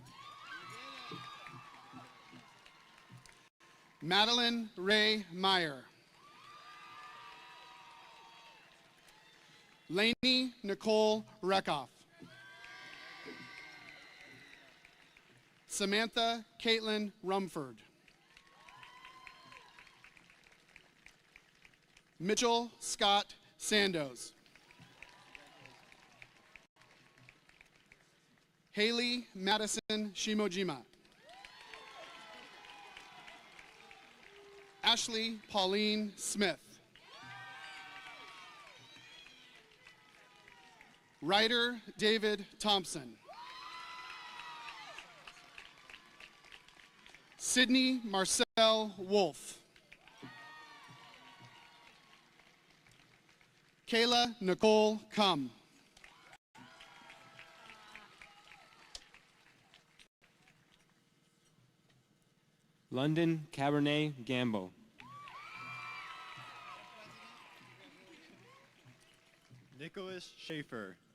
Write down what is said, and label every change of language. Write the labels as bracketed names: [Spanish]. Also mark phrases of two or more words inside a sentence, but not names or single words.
[English] Madeline Ray Meyer. Lainey Nicole Reckoff. Samantha Caitlin Rumford. Mitchell Scott Sandoz. Haley Madison Shimojima. Ashley Pauline Smith. Ryder David Thompson. Sydney Marcel Wolf. Kayla Nicole Cum. London Cabernet Gamble. Nicholas Schaefer.